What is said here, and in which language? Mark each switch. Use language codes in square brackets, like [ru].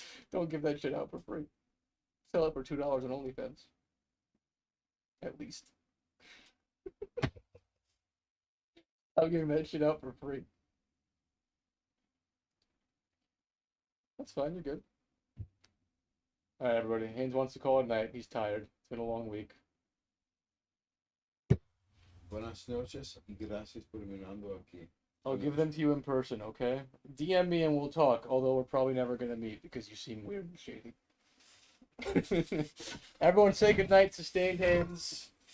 [en] Don't give that shit out for free. Sell it for $2 on OnlyFans. At least. I'm giving that shit out for free. That's fine, you're good. Alright, everybody. Haynes wants to call it night. He's tired. It's been a long week. [es] Buenas noches y gracias por mirando aquí. [en] I'll give them to you in person, okay? DM me and we'll talk, although we're probably never gonna meet because you seem weird and shady. Everyone say goodnight, sustained hands.